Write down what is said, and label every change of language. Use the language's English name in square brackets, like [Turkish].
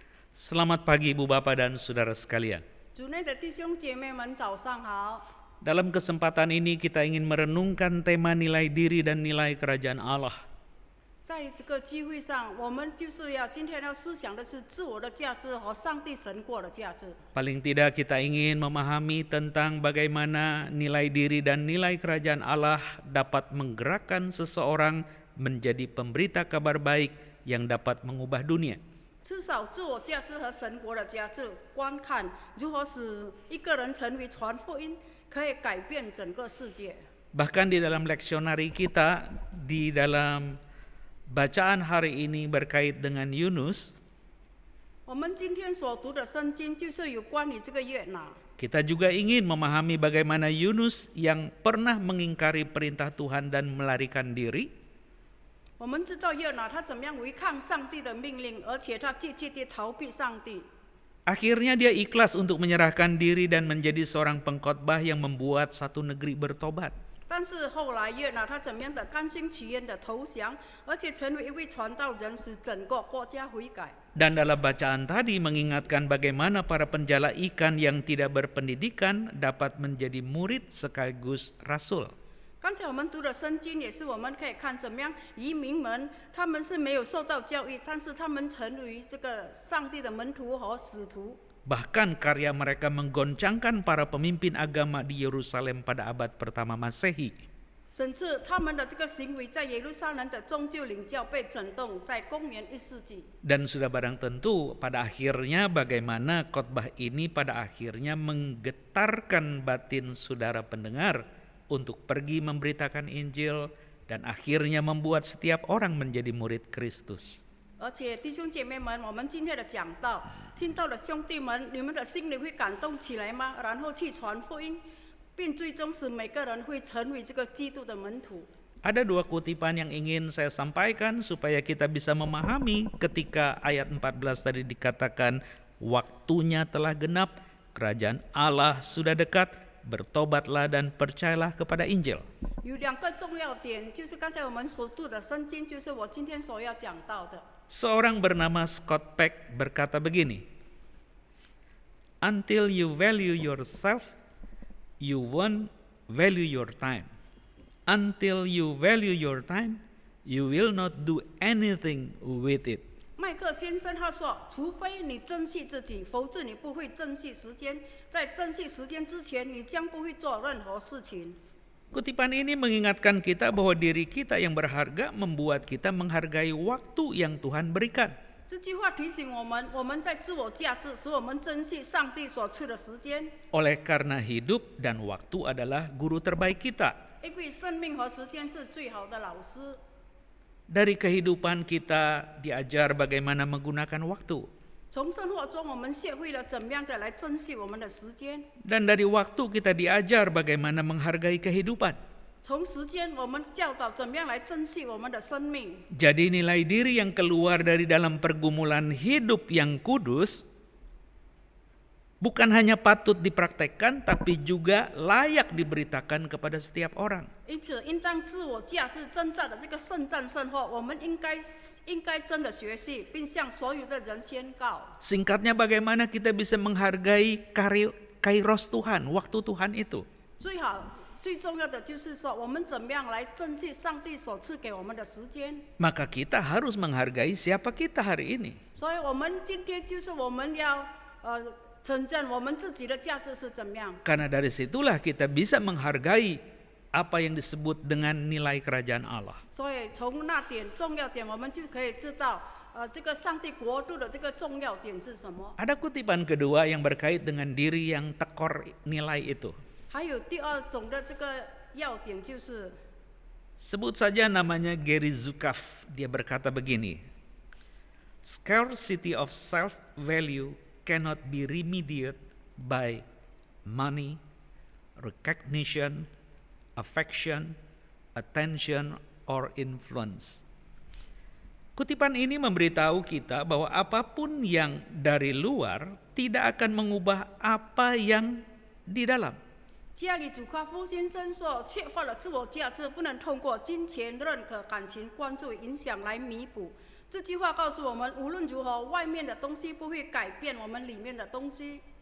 [Indonesian] Selamat pagi Ibu Bapak dan Saudara sekalian. [Chinese] 主内的弟兄姐妹们，早上好。 [Indonesian] Dalam kesempatan ini kita ingin merenungkan tema nilai diri dan nilai kerajaan Allah. [Chinese] 在这个机会上，我们就是今天要思想的是自我的价值和上帝神国的价值。 [Indonesian] Paling tidak kita ingin memahami tentang bagaimana nilai diri dan nilai kerajaan Allah dapat menggerakkan seseorang menjadi pemberita kabar baik yang dapat mengubah dunia. [Chinese] 至少自我价值和神国的价值观看如何使一个人成为传福音，可以改变整个世界。 [Indonesian] Bahkan di dalam leksionari kita, di dalam bacaan hari ini berkait dengan Yunus, [Chinese] 我们今天所读的圣经就是有关于这个约拿。 [Indonesian] kita juga ingin memahami bagaimana Yunus yang pernah mengingkari perintah Tuhan dan melarikan diri, [Chinese] 我们知道约拿他怎么样违抗上帝的命令，而且他积极地逃避上帝。 [Indonesian] akhirnya dia ikhlas untuk menyerahkan diri dan menjadi seorang pengkhotbah yang membuat satu negeri bertobat. [Chinese] 但是后来约拿他怎么样的甘心情愿的投降，而且成为一位传道人，使整个国家悔改。 [Indonesian] Dan dalam bacaan tadi mengingatkan bagaimana para penjala ikan yang tidak berpendidikan dapat menjadi murid sekaligus rasul. [Chinese] 刚才我们读的圣经也是我们可以看怎么样移民们，他们是没有受到教育，但是他们成为这个上帝的门徒和使徒。 [Indonesian] Bahkan karya mereka menggoncangkan para pemimpin agama di Yerusalem pada abad pertama Masehi. [Chinese] 甚至他们的这个行为在耶路撒冷的宗教领教被震动，在公元1世纪。 [Indonesian] Dan sudah barang tentu pada akhirnya bagaimana khotbah ini pada akhirnya menggetarkan batin saudara pendengar untuk pergi memberitakan Injil dan akhirnya membuat setiap orang menjadi murid Kristus. [Chinese] 而且弟兄姐妹们，我们今天的讲道，听到的兄弟们，你们的心里会感动起来吗？然后去传福音，并最终使每个人会成为这个基督的门徒。 [Indonesian] Ada dua kutipan yang ingin saya sampaikan supaya kita bisa memahami ketika ayat 14 tadi dikatakan waktunya telah genap, kerajaan Allah sudah dekat, bertobatlah dan percayalah kepada Injil. [Chinese] 有2个重要点，就是刚才我们所读的圣经，就是我今天所要讲到的。 [Indonesian] Seorang bernama Scott Peck berkata begini, [English] "Until you value yourself, you won't value your time. Until you value your time, you will not do anything with it." [Chinese] 麦克先生他说：“除非你珍惜自己，否则你不会珍惜时间。在珍惜时间之前，你将不会做任何事情。” [Indonesian] Kutipan ini mengingatkan kita bahwa diri kita yang berharga membuat kita menghargai waktu yang Tuhan berikan. [Chinese] 这句话提醒我们，我们在自我价值，使我们珍惜上帝所赐的时间。 [Indonesian] Oleh karena hidup dan waktu adalah guru terbaik kita. [Chinese] 因为生命和时间是最好的老师。 [Indonesian] Dari kehidupan kita diajar bagaimana menggunakan waktu. [Chinese] 从生活中，我们学会了怎么样的来珍惜我们的时间。 [Indonesian] Dan dari waktu kita diajar bagaimana menghargai kehidupan. [Chinese] 从时间，我们教导怎么样来珍惜我们的生命。 [Indonesian] Jadi nilai diri yang keluar dari dalam pergumulan hidup yang kudus bukan hanya patut dipraktekkan tapi juga layak diberitakan kepada setiap orang. [Chinese] 因此，应当自我价值增长的这个圣战生活，我们应该真的学习，并向所有的人宣告。 [Indonesian] Singkatnya bagaimana kita bisa menghargai kairos Tuhan, waktu Tuhan itu. [Chinese] 最重要的就是说，我们怎么样来珍惜上帝所赐给我们的时间。 [Indonesian] Maka kita harus menghargai siapa kita hari ini. [Chinese] 所以，我们今天就是我们要承认我们自己的价值是怎么样。 [Indonesian] Karena dari situlah kita bisa menghargai apa yang disebut dengan nilai kerajaan Allah. [Chinese] 所以，从那点重要点，我们就可以知道，这个上帝国度的这个重要点是什么。 [Indonesian] Ada kutipan kedua yang berkait dengan diri yang tekor nilai itu. [Chinese] 还有第二种的这个要点就是， [Indonesian] Sebut saja namanya Gary Zukav. Dia berkata begini, [English] "Scarcity of self-value cannot be remedied by money, recognition, affection, attention, or influence." [Indonesian] Kutipan ini memberitahu kita bahwa apapun yang dari luar tidak akan mengubah apa yang di dalam. [Chinese] 加里祖卡夫先生说：“缺乏了自我价值，不能通过金钱、认可、感情、关注、影响来弥补。” 这句话告诉我们，无论如何，外面的东西不会改变我们里面的东西。